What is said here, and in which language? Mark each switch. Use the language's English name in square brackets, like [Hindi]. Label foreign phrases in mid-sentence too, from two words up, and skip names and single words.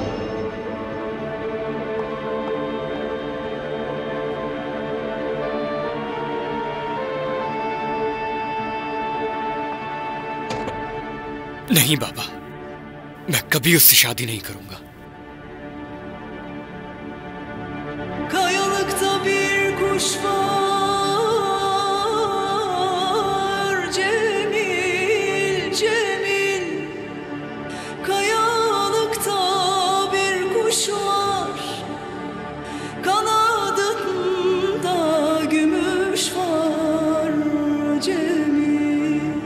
[Hindi] नहीं बाबा, मैं कभी उससे शादी नहीं करूंगा। [Turkish] Kayalıkta bir kuş var, Cemil, Cemil. Kayalıkta bir kuş var, kanadında gümüş var, Cemil.